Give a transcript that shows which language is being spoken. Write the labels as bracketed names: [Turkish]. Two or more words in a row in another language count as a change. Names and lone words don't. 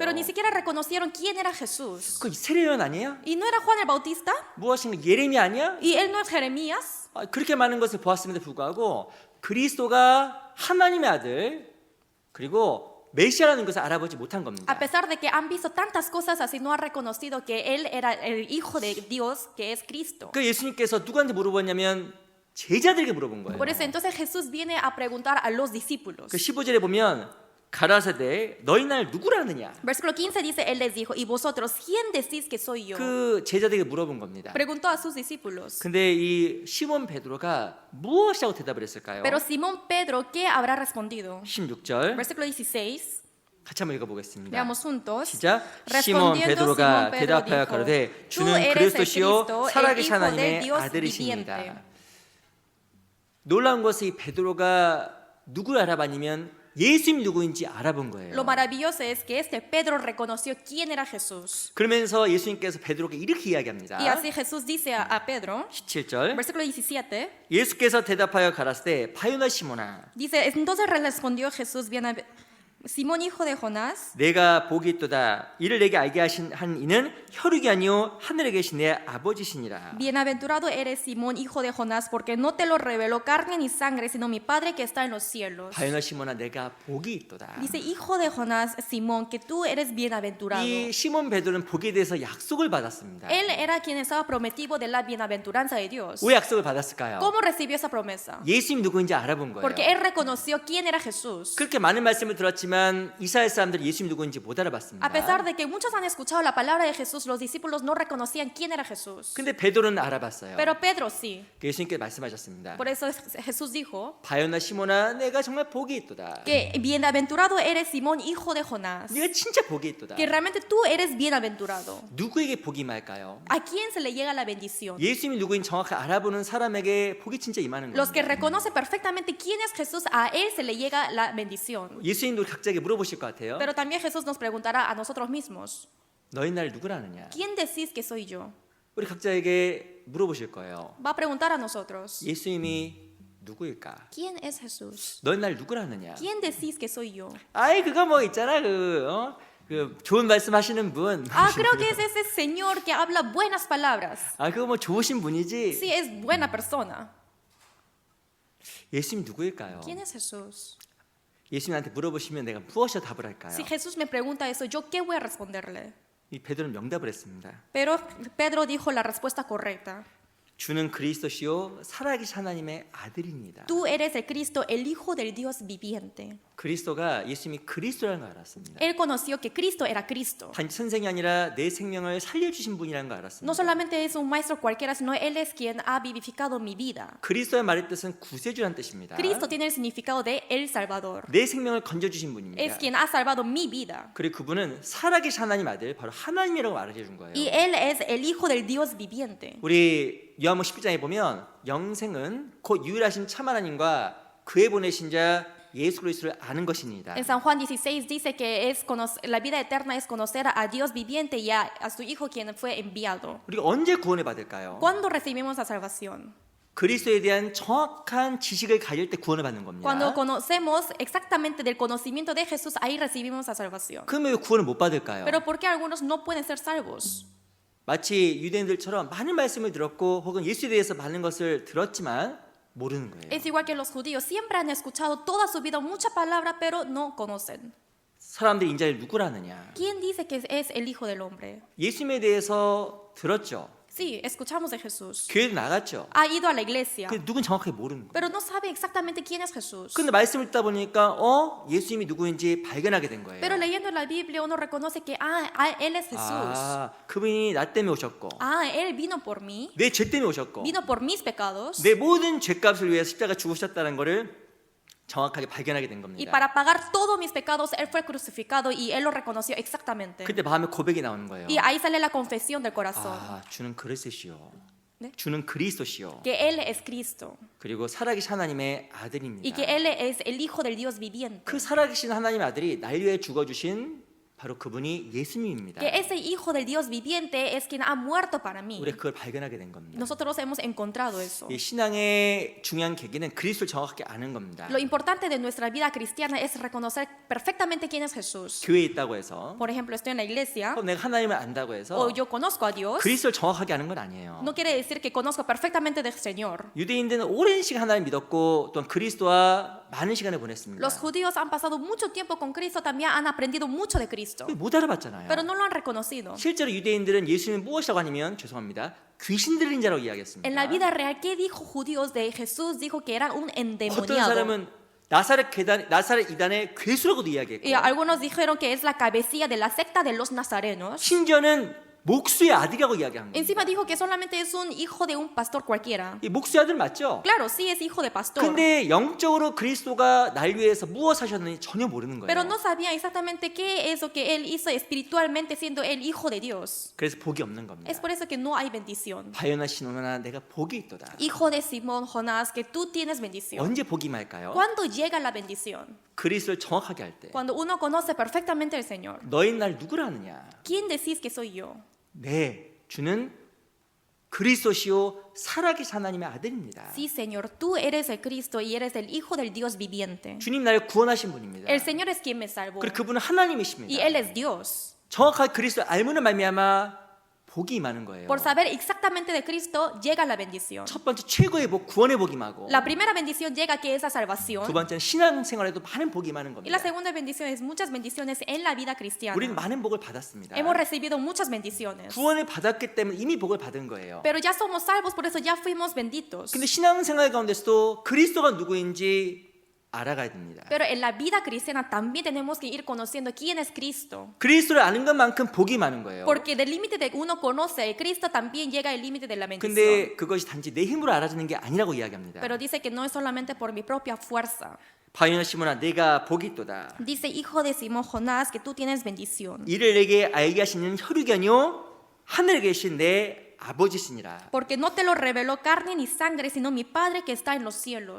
[Spanish] pero ni siquiera reconocieron quién era Jesús. [Korean] 그 세례 요한 아니에요? [Spanish] ¿Y no era Juan el Bautista? [Korean] 무엇인가 예레미야 아니야? [Spanish] ¿Y él no es Jeremías? [Korean] 그렇게 많은 것을 보았음에도 불구하고 그리스도가 하나님의 아들 그리고 메시아라는 것을 알아보지 못한 겁니다. [Spanish] A pesar de que han visto tantas cosas así, no han reconocido que él era el Hijo de Dios, que es Cristo. [Korean] 그 예수님께서 누구한테 물어봤냐면 제자들에게 물어본 거예요. [Spanish] Por eso entonces Jesús viene a preguntar a los discípulos. [Korean] 그 15절에 보면 가라사대 너희 날 누구라 하느냐? [Spanish] Versículo 15 dice, él les dijo, ¿y vosotros quién decís que soy yo? [Korean] 그 제자들에게 물어본 겁니다. [Spanish] Preguntó a sus discípulos. [Korean] 근데 이 시몬 베드로가 무엇이라고 대답을 했을까요? [Spanish] Pero Simón Pedro, ¿qué habrá respondido? [Korean] 16절 [Spanish] Versículo 16, [Korean] 같이 한번 읽어보겠습니다. [Spanish] veamos juntos. [Korean] 시작. 시몬 베드로가 대답하여 가로되 주는 그리스도시요 살아계신 하나님의 아들이십니다. 놀라운 것이 베드로가 누구를 알아봤냐면 예수님 누구인지 알아본 거예요. [Spanish] Lo maravilloso es que Pedro reconoció quién era Jesús. [Korean] 그러면서 예수님께서 베드로에게 이렇게 이야기합니다. [Spanish] Y así Jesús dice a Pedro, [Korean] 17절 [Spanish] versículo 17, [Korean] 예수께서 대답하여 가라사대 바요나 시몬아 [Spanish] dice, entonces respondió Jesús, Simón hijo de Jonás, [Korean] 내가 복이 있도다 이를 내게 알게 한 이는 혈육이 아니요 하늘에 계신 내 아버지시니라. [Spanish] bienaventurado eres Simón hijo de Jonás, porque no te lo reveló carne ni sangre, sino mi Padre que está en los cielos. [Korean] 바요나 시몬아 내가 복이 있도다. [Spanish] Dice, hijo de Jonás, Simón, que tú eres bienaventurado. [Korean] 이 시몬 베드로는 복에 대해서 약속을 받았습니다. [Spanish] Él era quien estaba prometido de la bienaventuranza de Dios. [Korean] 왜 약속을 받았을까요? [Spanish] ¿Cómo recibió esa promesa? [Korean] 예수님 누구인지 알아본 거예요. [Spanish] Porque él reconoció quién era Jesús. [Korean] 그렇게 많은 말씀을 들었지만 이스라엘 사람들이 예수님 누구인지 못 알아봤습니다. [Spanish] A pesar de que muchos han escuchado la palabra de Jesús, los discípulos no reconocían quién era Jesús. [Korean] 근데 베드로는 알아봤어요. [Spanish] Pero Pedro sí. [Korean] 예수님께 말씀하셨습니다. [Spanish] Por eso Jesús dijo [Korean] 바요나 시몬아 내가 정말 복이 있도다. [Spanish] que bienaventurado eres Simón, hijo de Jonás. [Korean] 네가 진짜 복이 있도다. [Spanish] Que realmente tú eres bienaventurado. [Korean] 누구에게 복이 임할까요? [Spanish] ¿A quién se le llega la bendición? [Korean] 예수님이 누구인 정확히 알아보는 사람에게 복이 진짜 임하는 [Spanish] Los que [Korean] 겁니다. [Spanish] reconocen perfectamente quién es Jesús, a él se le llega la bendición. [Korean] 예수님도 각자에게 물어보실 것 같아요. [Spanish] Pero también Jesús nos preguntará a nosotros mismos, [Korean] 너희 날 누구라 하느냐? [Spanish] ¿quién decís que soy yo? [Korean] 우리 각자에게 물어보실 거예요. [Spanish] Va a preguntar a nosotros, [Korean] 예수님이 누구일까? [Spanish] ¿quién es Jesús? [Korean] 너희 날 누구라 하느냐? [Spanish] ¿Quién decís que soy yo? [Korean] 아이 그거 뭐 있잖아 그 좋은 말씀하시는 분. [Spanish] Ah, creo que es ese señor que habla buenas palabras. [Korean] 아 그거 뭐 좋으신 분이지. [Spanish] Sí, es buena persona. [Korean] 예수님 누구일까요? [Spanish] ¿Quién es Jesús? [Korean] 예수님한테 물어보시면 내가 무엇이라 답을 할까요? [Spanish] Si Jesús me pregunta eso, ¿yo qué voy a responderle? [Korean] 이 베드로는 명답을 했습니다. [Spanish] Pero Pedro dijo la respuesta correcta. [Korean] 주는 그리스도시요 살아계신 하나님의 아들입니다. [Spanish] Tú eres el Cristo, el Hijo del Dios viviente. [Korean] 그리스도가 예수님이 그리스도라는 걸 알았습니다. [Spanish] Él conoció que Cristo era Cristo. [Korean] 단지 선생이 아니라 내 생명을 살려주신 분이라는 걸 [Spanish] No [Korean] 알았습니다. [Spanish] solamente es un maestro cualquiera, sino Él es quien ha vivificado mi vida. [Korean] 그리스도의 말의 뜻은 구세주란 뜻입니다. [Spanish] Cristo tiene el significado de El Salvador. [Korean] 내 생명을 건져주신 분입니다. [Spanish] Es quien ha salvado mi vida. [Korean] 그리고 그분은 살아계신 하나님 아들 바로 하나님이라고 말해 준 거예요. [Spanish] Y Él es el Hijo del Dios viviente. [Korean] 우리 요한복음 11장에 보면 영생은 곧 유일하신 참 하나님과 그의 보내신 자 예수 그리스도를 아는 것입니다. [Spanish] En San Juan 16 dice que la vida eterna es conocer a Dios viviente y a su Hijo quien fue enviado. [Korean] 우리가 언제 구원을 받을까요? [Spanish] ¿Cuándo recibimos la salvación? [Korean] 그리스도에 대한 정확한 지식을 가질 때 구원을 받는 겁니다. [Spanish] Cuando conocemos exactamente del conocimiento de Jesús, ahí recibimos la salvación. [Korean] 그러면 왜 구원을 못 받을까요? [Spanish] Pero ¿por qué algunos no pueden ser salvos? [Korean] 마치 유대인들처럼 많은 말씀을 들었고 혹은 예수에 대해서 많은 것을 들었지만 모르는 거예요. [Spanish] Es igual que los judíos, siempre han escuchado toda su vida mucha palabra, pero no conocen. [Korean] 사람들이 인자를 누구라느냐? [Spanish] ¿Quién dice que es el Hijo del Hombre? [Korean] 예수님에 대해서 들었죠. [Spanish] Sí, escuchamos de Jesús. [Korean] 교회도 나갔죠. [Spanish] Ha ido a la iglesia, [Korean] 근데 누군 정확하게 모르는 거예요. [Spanish] pero no sabe exactamente quién es Jesús. [Korean] 근데 말씀을 듣다 보니까 예수님이 누구인지 발견하게 된 거예요. [Spanish] Pero leyendo la Biblia uno reconoce que, Él es Jesús. [Korean] 그분이 나 때문에 오셨고 [Spanish] Él vino por mí, [Korean] 내 죄 때문에 오셨고 [Spanish] vino por mis pecados. [Korean] 내 모든 죄값을 위해 십자가 죽으셨다는 것을 정확하게 발견하게 된 [Spanish] Y [Korean] 겁니다. [Spanish] para pagar todos mis pecados, Él fue crucificado y Él lo reconoció exactamente. [Korean] 그때 마음에 고백이 나오는 거예요. [Spanish] Y ahí sale la confesión del corazón, [Korean] 주는 그리스도시요. 네? 주는 그리스도시요. [Spanish] que Él es Cristo [Korean] 그리고 살아계신 하나님의 [Spanish] y [Korean] 아들입니다. [Spanish] que Él es el Hijo del Dios viviente. [Korean] 그 살아계신 하나님의 아들이 날 위해 죽어주신 바로 그분이 예수님입니다. [Spanish] Que ese Hijo del Dios viviente es quien ha muerto para mí. [Korean] 우리가 그걸 발견하게 된 겁니다. [Spanish] Nosotros hemos encontrado eso. [Korean] 이 신앙의 중요한 계기는 그리스도를 정확하게 아는 겁니다. [Spanish] Lo importante de nuestra vida cristiana es reconocer perfectamente quién es Jesús. [Korean] 교회에 있다고 해서 [Spanish] Por ejemplo, estoy en la iglesia [Korean] 내가 하나님을 안다고 해서 [Spanish] o yo conozco a Dios. [Korean] 그리스도를 정확하게 아는 건 아니에요. [Spanish] No quiere decir que conozco perfectamente del Señor. [Korean] 유대인들은 오랜 시간 하나님 믿었고 또한 그리스도와 많은 시간을 보냈습니다. [Spanish] Los judíos han pasado mucho tiempo con Cristo, también han aprendido mucho de Cristo, [Korean] 못 알아봤잖아요. [Spanish] pero no lo han reconocido. [Korean] 실제로 유대인들은 예수님이 무엇이라고 하냐면 죄송합니다. 귀신 들린 자라고 이야기했습니다. [Spanish] En la vida real, ¿qué dijo judíos de Jesús? Dijo que era un [Korean] 어떤 [Spanish] endemoniado. [Korean] 사람은 나사렛 이단의 괴수라고도 이야기했고 [Spanish] Y algunos dijeron que es la cabecilla de la secta de los nazarenos. [Korean] 심지어는 목수의 아들이라고 이야기한 겁니다. [Spanish] Encima dijo que solamente es un hijo de un pastor cualquiera. [Korean] 이 목수의 아들 맞죠? [Spanish] Claro, sí es hijo de pastor. [Korean] 근데 영적으로 그리스도가 날 위해서 무엇 하셨는지 전혀 모르는 [Spanish] Pero [Korean] 거예요. [Spanish] no sabía exactamente qué es lo que él hizo espiritualmente siendo el hijo de Dios. [Korean] 그래서 복이 없는 겁니다. [Spanish] Es por eso que no hay bendición. [Korean] 바요나 시노나 내가 복이 있도다. [Spanish] Hijo de Simón, Jonás, que tú tienes bendición. [Korean] 언제 복이 말까요? [Spanish] ¿Cuándo llega la bendición? [Korean] 그리스도를 정확하게 할 때. [Spanish] Cuando uno conoce perfectamente al Señor. [Korean] 너희 날 누구라 하느냐? [Spanish] ¿Quién decís que soy yo? [Korean] 네, 주는 그리스도시요 살아계신 하나님의 아들입니다. [Spanish] Sí, Señor, tú eres el Cristo y eres el Hijo del Dios viviente. [Korean] 주님 나를 구원하신 분입니다. [Spanish] El Señor es quien me salvó [Korean] 그리고 그분은 하나님이십니다. [Spanish] y Él es Dios. [Korean] 정확하게 그리스도를 알므로 말미암아 복이 임하는 거예요. [Spanish] Por saber exactamente de Cristo llega la bendición. [Korean] 첫 번째 최고의 복, 구원의 복이 임하고 [Spanish] La primera bendición llega que es la [Korean] 두 [Spanish] salvación. [Korean] 번째는 신앙생활에도 많은 복이 임하는 [Spanish] Y la [Korean] 겁니다. [Spanish] segunda bendición es muchas bendiciones en la vida [Korean] 우리는 [Spanish] cristiana. [Korean] 많은 복을 받았습니다. [Spanish] Hemos recibido muchas bendiciones. [Korean] 구원을 받았기 때문에 이미 복을 받은 거예요. [Spanish] Pero ya somos salvos, por eso ya fuimos benditos. [Korean] 근데 신앙생활 가운데서도 그리스도가 누구인지 알아가야 됩니다. [Spanish] Pero en la vida cristiana también tenemos que ir conociendo quién es Cristo. [Korean] 그리스도를 아는 것만큼 복이 많은 거예요. [Spanish] Porque del límite de uno conoce a Cristo también llega el límite de la bendición. [Korean] 근데 그것이 단지 내 힘으로 알아주는 게 아니라고 이야기합니다. [Spanish] Pero dice que no es solamente por mi propia fuerza. [Korean] 바요나 시몬아 내가 복이 있도다. [Spanish] Dice, hijo de Simón Jonás, que tú tienes bendición. [Korean] 이를 내게 알게 하시는 혈육이요 하늘에 계신 내 아버지시니라. [Spanish] Porque no te lo reveló carne ni sangre, sino mi Padre que está en los cielos.